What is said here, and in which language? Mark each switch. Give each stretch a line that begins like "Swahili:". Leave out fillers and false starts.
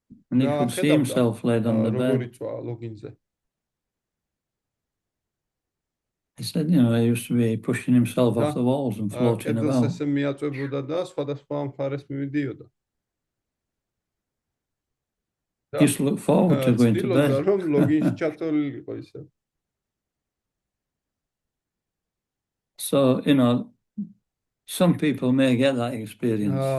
English: And he could see himself laid on the bed. He said, you know, he used to be pushing himself off
Georgian: და
English: the walls and floating
Georgian: კედელს
English: about.
Georgian: ესე მიაწვებოდა და სხვადასხვა მხარეს მივიდიოდა.
English: He used to look forward to going to
Georgian: ცდილობდა
English: bed.
Georgian: რომ ლოგინში ჩაწოლილიყო ისე.
English: So, you know, some people may get that experience.